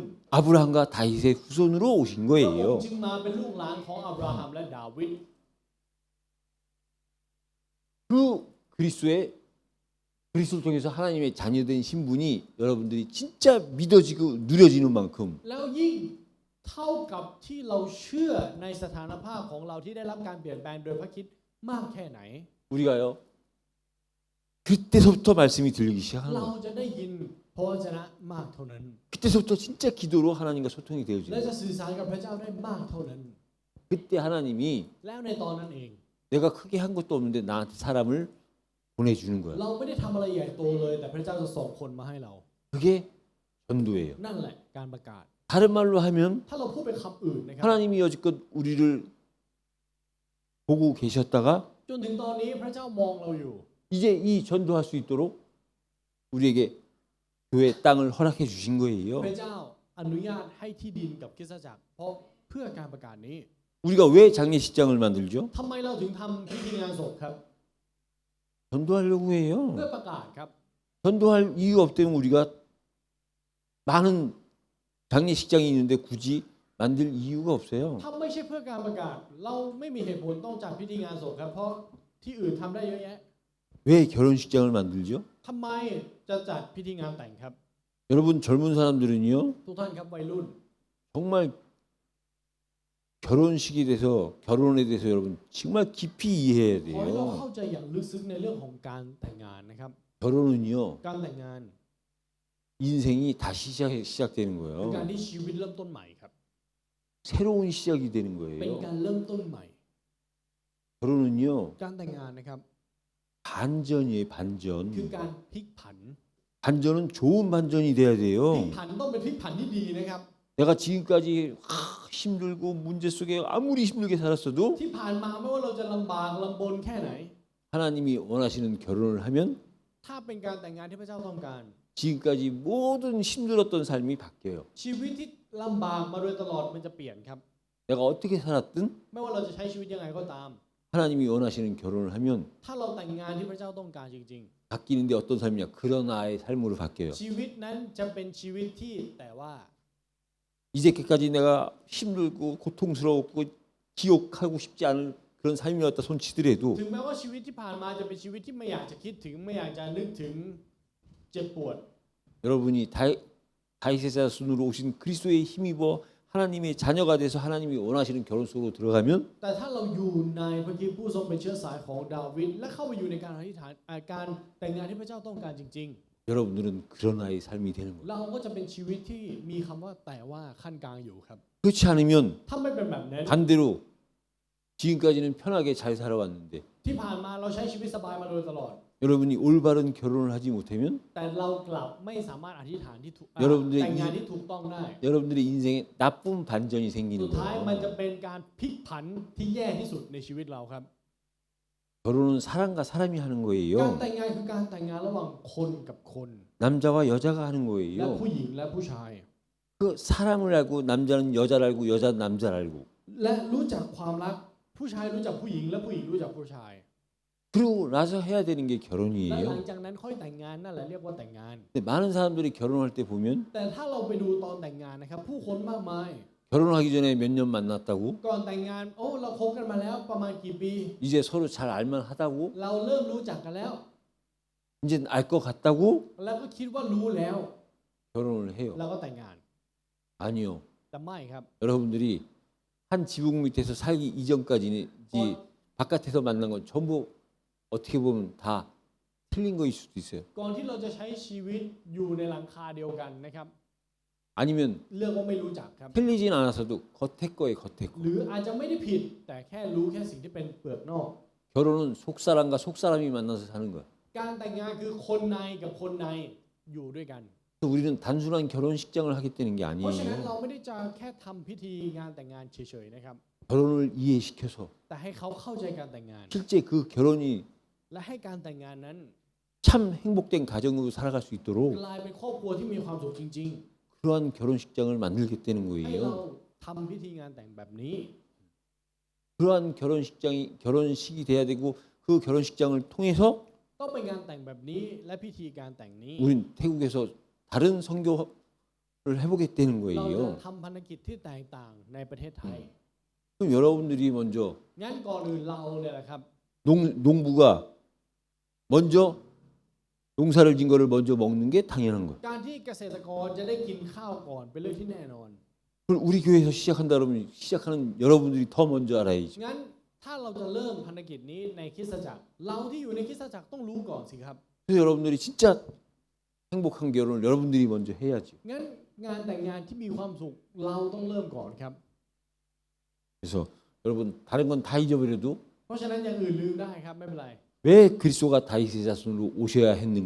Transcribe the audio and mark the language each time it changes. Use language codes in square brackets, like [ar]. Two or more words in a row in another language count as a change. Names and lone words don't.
[ko] 아브라함과 다윗의 후손으로 오신 [th] พระอง [ko] 거예요. [th] ค์จึงมาเป็นลูกหลานของอับราฮัมและดาวิด [ko] 그 그리스도를 통해서 하나님의 자녀된 신분이 여러분들이 진짜 믿어지고 누려지는 만큼 [th] แล้วยิ่งเท่ากับที่เราเชื่อในสถานภาพของเราที่ได้รับการเปลี่ยนแปลงโดยพระคริสต์มากแค่ไหน [ko] 우리가요 그때서부터 말씀이 들리기 시작하는 [th] เรา [ko] 거예요. [th] จะได้ยินพระวจนะมากเท่านั้น [ko] 그때서부터 진짜 기도로 하나님과 소통이 [th] และ [ko] 되어지는 [th] จะ [ko] 거예요. [th] สื่อสารกับพระเจ้าได้มากเท่านั้น [ko] 그때 하나님이 [th] แล้วในตอนนั้นเอง [ko] 내가 크게 한 것도 없는데 나한테 사람을 보내주는 거야. [th] เราไม่ได้ทำอะไรใหญ่โตเลย แต่พระเจ้าจะส่งคนมาให้เรา [ko] 그게 전도예요. [th] นั่นแหละการประกาศ [ko] 다른 말로 하면 [th] ถ้าเราพูดเป็นคำอื่นนะครับ [ko] 하나님이 여지껏 우리를 보고 계셨다가 [th] จนถึงตอนนี้พระเจ้ามองเราอยู่ [ko] 이제 이 전도할 수 있도록 우리에게 교회 땅을 허락해 주신 거예요. [th] พระเจ้าอนุญาตให้ที่ดินกับคริสตจักรเพราะเพื่อการประกาศนี้ [ko] 우리가 왜 장례식장을 만들죠? [th] ทำไมเราถึงทำพิธีงานศพครับ [ko] 전도하려고 [th] เพื่อ [ko] 해요. [th] ประกาศครับ [ko] 전도할 이유가 없다면 우리가 많은 장례식장이 있는데 굳이 만들 이유가 없어요. [th] ถ้าไม่ใช่เพื่อการประกาศ เราไม่มีเหตุผลต้องจัดพิธีงานศพครับ เพราะที่อื่นทำได้เยอะแยะ [ko] 왜 결혼식장을 만들죠? [th] ทำไมจะจัดพิธีงานแต่งครับ [ko] 여러분 젊은 사람들은요 [th] ทุกท่านครับวัยรุ่น [ko] 정말 결혼식에 대해서 결혼에 대해서 여러분 정말 깊이 이해해야 [th] ขอให้เรา [ko] 돼요. [th] เข้าใจอย่างลึกซึ้งในเรื่องของการแต่งงานนะครับ [ko] 결혼은요 [th] การแต่งงาน [ko] 인생이 다시 시작되는 [th] เป็นการ [ko] 거예요. [th] ที่ชีวิตเริ่มต้นใหม่ครับ [ko] 새로운 시작이 되는 [th] เป็นกา [ko] 거예요. [th] รเริ่มต้นใหม่ [ko] 결혼은요 [th] การแต่งงานนะครับ [ko] 반전이에요. [th] คือ [ko] 반전. [th] การพลิกผัน [ko] 반전은 좋은 반전이 돼야 [th] พลิก [ko] 돼요. [th] ผันต้องเป็นพลิกผันที่ดีนะครับ [ko] 내가 지금까지 힘들고 문제 속에 아무리 힘들게 살았어도 [th] ที่ผ่านมาไม่ว่าเราจะลำบากลำบนแค่ไหน [ko] 하나님이 원하시는 결혼을 하면 [th] ถ้าเป็นการแต่งงานที่พระเจ้าต้องการ [ko] 지금까지 모든 힘들었던 삶이 바뀌어요. [th] ชีวิตที่ลำบากมาโดยตลอดมันจะเปลี่ยนครับ [ko] 내가 어떻게 살았든 [th] ไม่ว่าเราจะใช้ชีวิตยังไงก็ตาม [ko] 하나님이 원하시는 결혼을 하면 [th] ถ้าเราแต่งงานที่พระเจ้าต้องการจริง [ko] 바뀌는데 어떤 삶이냐? 그런 아의 삶으로 바뀌어요. [th] ๆ ชีวิตนั้นจะเป็นชีวิตที่แต่ว่า [ko] 이제까지 내가 힘들고 고통스럽고 기억하고 싶지 않은 그런 삶이었다 손치더라도 [th] ถึงแม้ว่าชีวิตที่ผ่านมาจะเป็นชีวิตที่ไม่อยากจะคิดถึงไม่อยากจะนึกถึงเจ็บปวด [ko] 여러분이 다윗의 자손으로 오신 그리스도의 힘입어 하나님의 자녀가 돼서 하나님이 원하시는 결혼 속으로 들어가면 [th] แต่ถ้าเราอยู่ในพระคริสต์ผู้ทรงเป็นเชื้อสายของดาวิดและเข้าไปอยู่ในการอธิษฐานการแต่งงานที่พระเจ้าต้องการจริง [ko] 여러분들은 그런 아이 삶이 되는 거예요. [th] ๆ เราก็จะเป็นชีวิตที่มีคำว่าแต่ว่าขั้นกลางอยู่ครับ [ko] 그렇지 않으면 [th] ถ้าไม่เป็นแบบนั้น [ko] 반대로 지금까지는 편하게 잘 살아왔는데 [th] ที่ผ่านมาเราใช้ชีวิตสบายมาโดยตลอด [ko] 여러분이 올바른 결혼을 하지 못하면 [th] แต่เรากลับไม่สามารถอธิษฐานที่ถูก [ko] 여러분들의 [th] แต่งงานที่ถูกต้องได้ [ko] 여러분들의 인생에 나쁜 반전이 [th] สุ [ko] 생기는 [th] ดท้าย [ko] 거예요. [th] มันจะเป็นการพลิกผันที่แย่ที่สุดในชีวิตเราครับ [ko] 결혼은 사람과 사람이 하는 [th] การ [ko] 거예요. [th] แต่งงานคือการแต่งงานระหว่างคนกับคน [ko] 남자와 여자가 하는 [th] และ [ko] 거예요. [th] ผู้หญิงและผู้ชาย [ko] 그 사람을 알고 남자는 여자를 알고 여자는 남자를 알고 [th] และรู้จักความรักผู้ชายรู้จักผู้หญิงและผู้หญิงรู้จักผู้ชาย [ko] 그러고 나서 해야 되는 게 [th] และหลัง [ko] 결혼이에요. [th] จากนั้นค่อยแต่งงานนั่นแหละเรียกว่าแต่งงาน [ko] 근데 많은 사람들이 결혼할 때 보면 [th] แต่ถ้าเราไปดูตอนแต่งงานนะครับผู้คนมากมาย [ko] 결혼하기 전에 몇 년 만났다고 [th] ก่อนแต่งงานโอ้เราคบกันมาแล้วประมาณกี่ปี [ko] 이제 서로 잘 알만 하다고 [th] เราเริ่มรู้จักกันแล้ว [ko] 이제 알 것 같다고 [th] แล้วก็คิดว่ารู้แล้ว [ko] 결혼을 해요. [th] แล้วก็แต่งงาน [ko] 아니요. [th] แต่ไม่ครับ [ko] 여러분들이 한 지붕 밑에서 살기 이전까지는 바깥에서 만난 건 전부 어떻게 보면 다 틀린 거일 수도 있어요. [th] ก่อนที่เราจะใช้ชีวิตอยู่ในหลังคาเดียวกันนะครับ [ko] 아니면 [th] เรื่องว่าไม่รู้จักครับ [ko] 틀리진 않았어도 겉에 거에 겉에 거. [th] หรืออาจจะไม่ได้ผิด แต่แค่รู้แค่สิ่งที่เป็นเปลือกนอก [ko] 결혼은 속사람과 속사람이 만나서 사는 거야. [th] การแต่งงานคือคนในกับคนในอยู่ด้วยกัน [ko] 그래서 우리는 단순한 결혼식장을 하겠다는 게 [th] เพราะฉะนั้นเรา [ko] 아니에요. [th] ไม่ได้จะแค่ทำพิธีงานแต่งงานเฉยๆนะครับ [ko] 결혼을 이해시켜서 [th] แต่ให้เขาเข้าใจการแต่งงาน [ko] 실제 그 결혼이 [th] และให้การแต่งงานนั้น [ko] 참 행복된 가정으로 살아갈 수 있도록 [th] กลายเป็นครอบครัวที่มีความสุขจริง [ko] 그러한 결혼식장을 만들겠다는 [th] ๆ ให้เรา [ko] 거예요. [th] ทำพิธีงานแต่งแบบนี้ [ko] 그러한 결혼식이 돼야 되고 그 결혼식장을 통해서 [th] ต้องเป็นการแต่งแบบนี้และพิธีการแต่งนี้ [ko] 우린 태국에서 다른 선교를 해보겠다는 [th] เราจะ [ko] 거예요. [th] ทำภารกิจที่แตกต่างในประเทศไทย [ko] 그럼 여러분들이 먼저 [th] งั้นก่อนอื่นเราเนี่ยแหละครับ [ko] 농부가 먼저 농사를 진 거를 먼저 먹는 게 당연한 거예요. [th] การที่เกษตรกรจะได้กินข้าวก่อนเป็นเรื่องที่แน่นอน [ko] 그걸 우리 교회에서 시작한다 그러면 시작하는 여러분들이 더 먼저 알아야죠. [th] งั้นถ้าเราจะเริ่มภารกิจนี้ในคริสตจักรเราที่อยู่ในคริสตจักรต้องรู้ก่อนสิครับ [ko] 그래서 여러분들이 진짜 행복한 결혼을 여러분들이 먼저 해야죠. [th] งั้นงานแต่งงานที่มีความสุขเราต้องเริ่มก่อนครับ [ko] 그래서 여러분 다른 건 다 잊어버려도 [th] เพราะฉะนั้นอย่างอื่นลืมได้ครับไม่เป็นไร [ko] 왜 그리스도가 다윗의 자손으로 오셔야 했는가?